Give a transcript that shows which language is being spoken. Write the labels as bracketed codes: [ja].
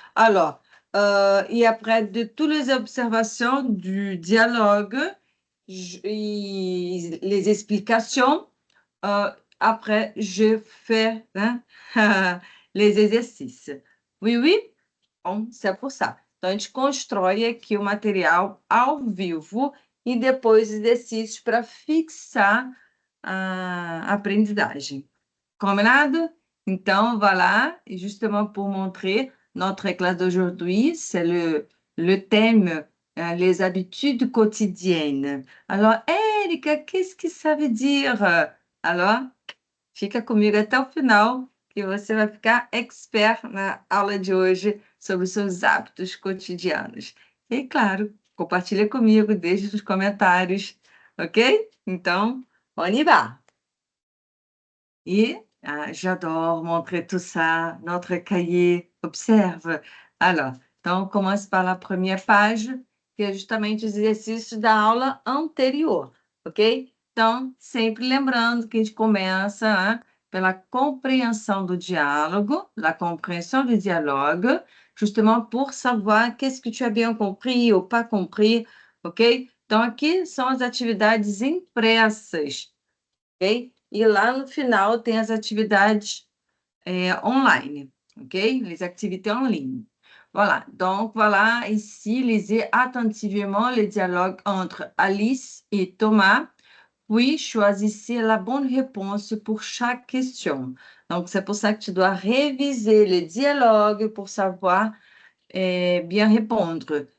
[fr] Alors, et après de toutes les observations du dialogue, les explications, après je fais les exercícios. Oui, oui, bom, c'est pour ça. [pt] Então, a gente constrói aqui o material ao vivo e depois exercícios para fixar a aprendizagem. Combinado? [fr] Então, voilà, et justement pour montrer notre classe d'aujourd'hui, c'est le thème, les habitudes quotidiennes. Alors, Érica, qu'est-ce que ça veut dire? [pt] Alors, fica comigo até o final, que você vai ficar expert na aula de hoje sobre os seus hábitos cotidianos. E, claro, compartilha comigo, deixe nos comentários, ok? [fr] Então, on y va! Et j'adore montrer tout ça, notre cahier, observe. [pt] Alors, então, [fr] on commence par la première page, [pt] que é justamente os exercícios da aula anterior, ok? Então, sempre lembrando que a gente começa pela compreensão do diálogo, [fr] la compréhension du dialogue, justement pour savoir qu'est-ce que tu as bien compris ou pas compris, [pt] ok? Então, aqui são as atividades impressas, ok? E lá no final tem as atividades online, ok? [fr] Les activités en ligne. Voilà, donc voilà, ici, lisez attentivement le dialogue entre Alice et Thomas, puis choisissez la bonne réponse pour chaque question. Donc, c'est pour ça que tu dois réviser le dialogue pour savoir bien répondre.